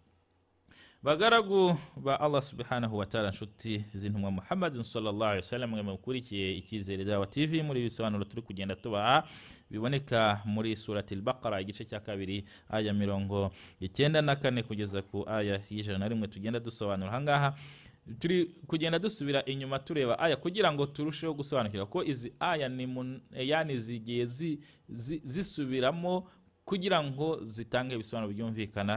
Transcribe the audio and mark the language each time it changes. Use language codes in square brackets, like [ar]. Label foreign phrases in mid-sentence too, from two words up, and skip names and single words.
[rw] Bagaragu ba [ar] الله سبحانه وتعالى, [rw] nshuti z'intumwa Muhammad [ar] صلى الله عليه وسلم, [rw] mukurikiye Icyizere Dawa TV, muri bisobanuro turi kugenda tubaha biboneka muri surati al-Baqara igice cya 2 aya 94 kugeza ku aya 101 tugenda dusobanura. Hangaha turi kugenda dusubira inyuma tureba aya kugira ngo turusheho gusobanukira ko izi aya yani zigiye zisubiramo kugira ngo zitange ibisobanuro byumvikana.